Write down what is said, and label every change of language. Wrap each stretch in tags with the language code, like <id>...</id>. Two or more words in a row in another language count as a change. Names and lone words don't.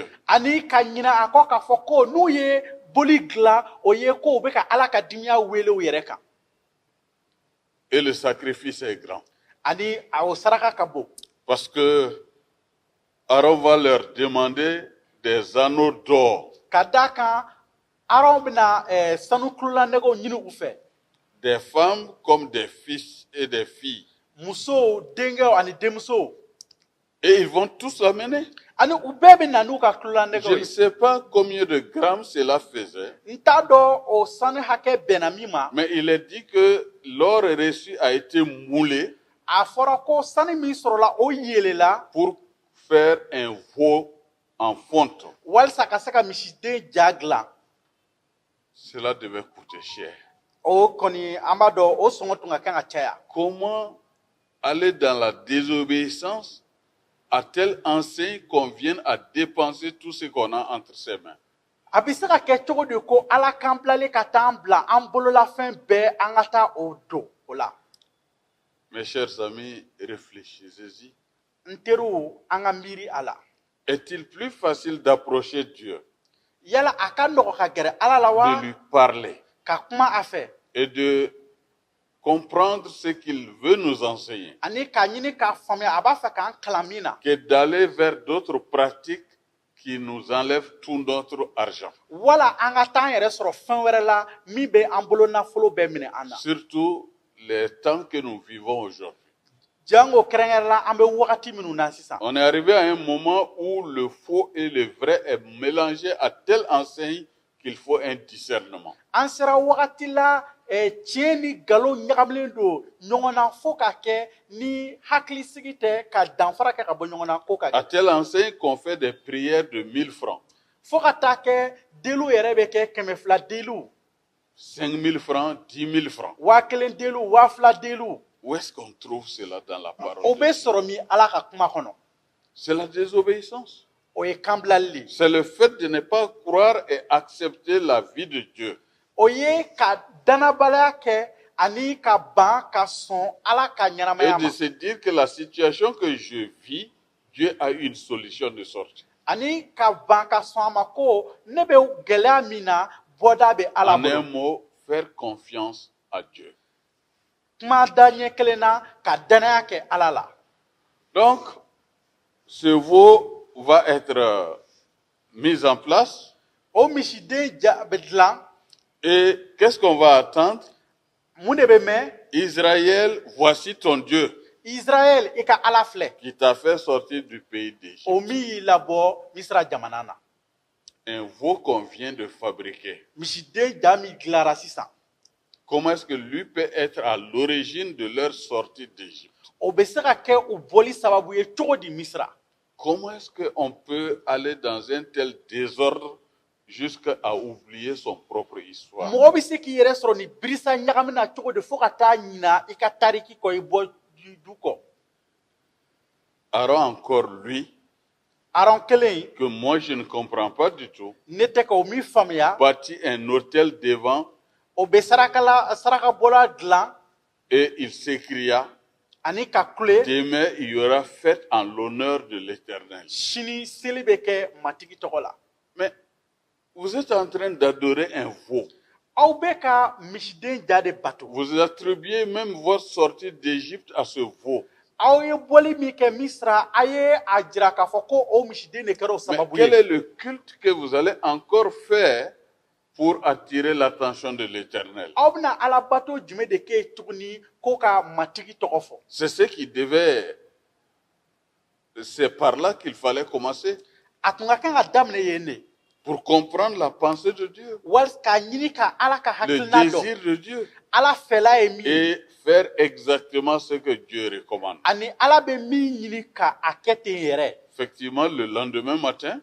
<bm>Ani ka ɲina a kɔ k'a fɔ ko n'u ye boli dilan o ye ko u bɛ ka Ala ka dimiya wele u yɛrɛ kan.</bm> <fr>Et le sacrifice est grand.</fr> <bm>Ani a o saraka ka bon.</bm> <fr>Parce que Aaron va leur demander des anneaux d'or,</fr> <bm>Ka da kan Aron bɛna sanu kulolanɛgɛw ɲini u fɛ.</bm> <fr>des femmes comme des fils et des filles.</fr> <bm>Musow denkɛw ani denmusow.</bm> <fr>Et ils vont tous l'amener.</fr> <bm>Ani u bɛɛ bɛ na n'u ka</bm> <fr>Je</fr> <bm>kulolanɛgɛw ne ye.</bm> <fr>sais pas combien de grammes cela faisait,</fr> <bm>N t'a dɔn o sanu hakɛ bɛnna min ma.</bm> <fr>mais il est dit que l'or reçu a été moulé</fr> <bm>A fɔra ko sanu min sɔrɔla o yelela</bm> <fr>pour faire un veau en fonte.</fr> <bm>walasa ka se ka misiden ja dilan.</bm> <fr>Cela devait coûter cher.</fr> <bm>O kɔni an b'a dɔn o sɔngɔ tun ka kan ka caya.</bm> <fr>Comment aller dans la désobéissance à telle enseigne qu'on vienne à dépenser tout ce qu'on a entre ses mains?</fr> <bm>A bɛ se ka kɛ cogo di ko Ala k'an bilalen ka taa an bila an bololafɛn bɛɛ an ka taa o don o la.</bm> <fr>Mes chers amis, réfléchissez-y.</fr> <bm>N teriw an ka miiri a la.</bm> <fr>Est-il plus facile d'approcher Dieu,</fr> <bm>Yala a ka nɔgɔ ka gɛrɛ Ala la wa</bm> <fr>de lui parler</fr> <bm>ka kuma a fɛ</bm> <fr>et de comprendre ce qu'il veut nous enseigner</fr> <bm>ani k'a ɲini k'a faamuya a b'a fɛ k'an kalan min na</bm> <fr>que d'aller vers d'autres pratiques qui nous enlèvent tout notre argent?</fr> <bm>wala an ka taa an yɛrɛ sɔrɔ fɛn wɛrɛ la min bɛ an bolo nafolo bɛɛ minɛ an na.</bm> <fr>Surtout les temps que nous vivons aujourd'hui.</fr> <bm>Jango kɛrɛnkɛrɛn la an bɛ wagati minnu na sisan.</bm> <fr>On est arrivé à un moment où le faux et le vrai est mélangé à telle enseigne qu'il faut un discernement.</fr> <bm>An sera wagati la tiɲɛ ni nkalon ɲagamilen don ɲɔgɔn na fo ka kɛ ni hakilisigi tɛ ka danfara kɛ ka bɔ ɲɔgɔn na ko ka</bm> <fr>À</fr> <bm>kɛ.</bm> <fr>telle enseigne qu'on fait des prières de 1000 francs,</fr> <bm>Fo ka taa kɛ deliw yɛrɛ bɛ kɛ 200 deliw</bm> <fr>5000 francs, 10 000 francs.</fr> <bm>1000 deliw 2000 deliw</bm> <fr>Où est-ce qu'on trouve cela dans la parole</fr> <bm>o de bɛ</bm> <fr>Dieu?</fr> <bm>sɔrɔ min Ala ka kuma kɔnɔ.</bm> <fr>C'est la désobéissance.</fr> <bm>O ye kan bilali de.</bm> <fr>C'est le fait de ne pas croire et accepter la vie de Dieu.</fr> <bm>O ye ka danabaliya kɛ ani ka ban ka sɔn Ala ka</bm> <fr>Et</fr> <bm>ɲɛnamaya de ma se</bm> <fr>dire que la situation que je vis, Dieu a une solution de sortie.</fr> <bm>ani ka ban ka sɔn a ma ko ne bɛ gɛlɛya min na bɔda bɛ Ala</bm> <fr>En un</fr> <bm>bolo.</bm> <fr>mot, faire confiance à Dieu.</fr> <bm>Kuma da ɲɛ kelen na ka danaya kɛ Ala la.</bm> <fr>Donc, ce veau va être mis en place.</fr> <bm>O misiden bɛ dilan</bm> <fr>Et qu'est-ce qu'on va attendre?</fr> <bm>mun de bɛ mɛn</bm> <fr>Israël, voici ton Dieu</fr> <bm>Israël i ka Ala filɛ</bm> <fr>qui t'a fait sortir du pays d'Égypte.</fr> <bm>o min y'i labɔ Misira jamana na.</bm> <fr>Un veau qu'on vient de fabriquer.</fr> <bm>Misiden ja min dilara sisan</bm> <fr>Comment est-ce que lui peut être à l'origine de leur sortie d'Égypte?</fr> <bm>o bɛ se ka kɛ u bɔli sababu ye cogo di Misira.</bm> <fr>Comment est-ce qu'on peut aller dans un tel désordre jusqu'à oublier son propre histoire?</fr> <bm>Mɔgɔ bɛ se k'i yɛrɛ sɔrɔ ni birisa ɲagami na cogo di fo ka taa ɲina i ka tariki kɔ i bɔ du kɔ.</bm> <fr>Aaron encore lui,</fr> <bm>Aron kelen</bm> <fr>que moi je ne comprends pas du tout,</fr> <bm>ne tɛ ka o min faamuya</bm> <fr>bâtit un hôtel devant</fr> <bm>o bɛ sarakabɔla dilan</bm> <fr>et il s'écria,</fr> <bm>ani ka kule</bm> <fr>demain il y aura fête en l'honneur de l'Éternel.</fr> <bm>sini seli bɛ kɛ matigi tɔgɔ la.</bm> <fr>Mais vous êtes en train d'adorer un veau.</fr> <bm>Aw bɛ ka misiden ja de bato.</bm> <fr>Vous attribuez même votre sortie d'Égypte à ce veau.</fr> <bm>Aw ye bɔli min kɛ Misira a ye a jira k'a fɔ ko o misiden de kɛra o</bm> <fr>Mais</fr> <bm>sababu</bm> <fr>quel</fr> <bm>ye.</bm> <fr>est le culte que vous allez encore faire pour attirer l'attention de l'Éternel?</fr> <bm>Aw bɛna Ala bato jumɛn de kɛ tuguni ko ka matigi tɔgɔ fɔ.</bm> <fr>C'est ce qui devait... C'est par là qu'il fallait commencer</fr> <bm>A tun ka kan ka daminɛ yen de.</bm> <fr>pour comprendre la pensée de Dieu,</fr> <bm>wal ka ɲini ka ala ka</bm> <fr>le</fr> <bm>hakilina dɔn</bm> <fr>désir de Dieu,</fr> <bm>ala fɛla ye min ye</bm> <fr>et faire exactement ce que Dieu recommande.</fr> <bm>ani ala bɛ min ɲini ka a kɛ ten yɛrɛ</bm> <fr>Effectivement, le lendemain matin,</fr>